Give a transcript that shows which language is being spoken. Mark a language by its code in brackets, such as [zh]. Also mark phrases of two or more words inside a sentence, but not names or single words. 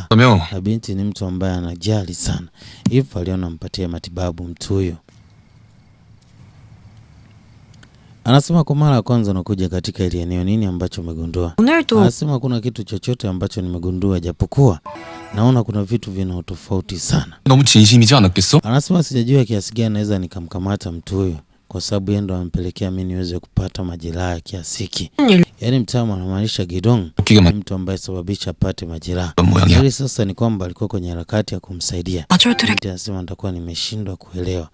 [sw] Na binti ni mtu ambaye anajali sana. Hivyo aliona mpatie matibabu mtu huyo. Anasema kwa mara ya kwanza nakuja katika ile eneo, nini ambacho umegundua? Anasema kuna kitu chochote ambacho nimegundua, japokuwa naona kuna vitu vina tofauti sana. [ko] 너무 진심이지 않았겠어? [sw] Anasema sijajua kiasi gani naweza nikamkamata mtu huyo kwa sababu yeye ndo ampelekea mimi niweze kupata majeraha ya kiasi hiki. Yaani mtaalamu anamaanisha Gidong, mtu ambaye sababisha apate majeraha. Hili sasa ni kwamba alikuwa kwenye harakati ya kumsaidia. Anasema nitakuwa nimeshindwa kuelewa.